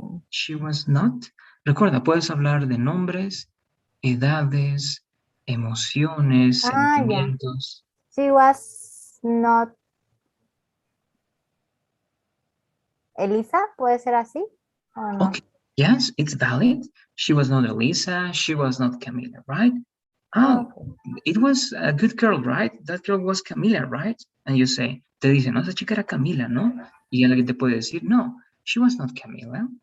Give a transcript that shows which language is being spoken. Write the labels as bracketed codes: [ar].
[en] She was not. [es] Recuerda, puedes hablar de nombres, edades, emociones, ya. sentimientos. [en] She was not Elisa, [es] ¿puede ser así? ¿O no? [en] Okay, yes, it's valid. She was not Elisa. She was not Camila, right? Oh, it was a good girl, right? That girl was Camila, right? And you say, [es] te dice, no, esa chica era Camila, ¿no? Y alguien te puede decir, no, [en] she was not Camila.